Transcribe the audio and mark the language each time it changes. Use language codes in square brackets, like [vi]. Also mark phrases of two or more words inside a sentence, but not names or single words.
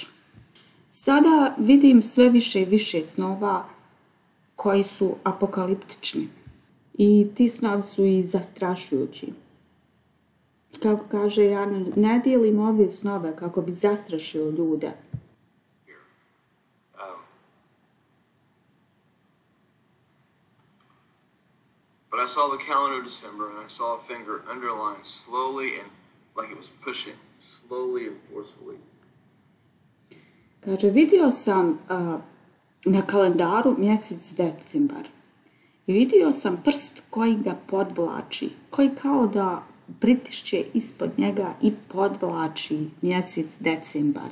[bs] Sada vidim sve više i više snova koji su apokaliptični i ti snovi su i zastrašujući. Kako kaže, ja ne dijelim ove snove kako bi zastrašio ljude. [en] But I saw the calendar of December, and I saw a finger underlined slowly and like it was pushing, slowly and forcefully. [bs] Kaže, vidio sam na kalendaru mjesec decembar. I vidio sam prst koji ga podvlači, koji kao da pritišće ispod njega i podvlači mjesec decembar.